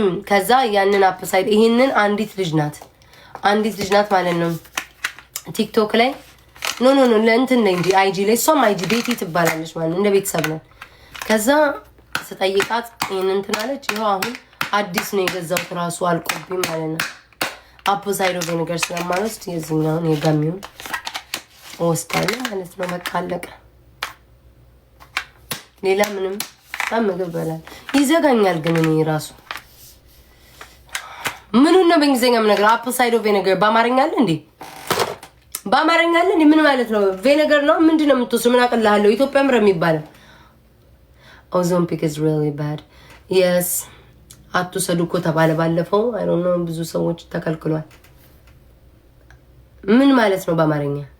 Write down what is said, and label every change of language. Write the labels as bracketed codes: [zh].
[am] ከዛ ያንን አፕሳይድ ይሄንን አንዲት ልጅ ናት ማለት ነው ቲክቶክ ላይ ኖ ለእንትን ላይ እንጂ አይጂ ላይ እሷም አይጂ ቤቲ ትባላለች ማለት እንደ ቤተሰብ ነን። ከዛ ስጠይቃት ይሄንን እንትን አለች። ይኸው አሁን አዲስ ነው የገዛሁት ራሱ አልቆብኝ ማለት ነው። አፕሳይድ ቪኒገር ስለማልወስድ የዚህኛውን የጋሚውን ወስዳለሁ ማለት ነው። በቃ አለቀ። ሌላ ምንም ምግብ በላል ይዘጋኛል። ግን እኔ ራሱ ምኑን ነው በእንግሊዝኛ ነገር አፕሳይድ ቪኒገር በአማርኛ አለ እንዴ? በአማርኛ አለ እንዴ? ምን ማለት ነው? ቪኒገር ነው ምንድነው የምትወስዱ? ምን አቀላለሁ? ኢትዮጵያ ምረ የሚባለው [en] Ozempic is really bad. Yes. [am] አትውሰዱ እኮ ተባለ ባለፈው። [en] I don't know [am] ብዙ ሰዎች ተከልክሏል። ምን ማለት ነው በአማርኛ?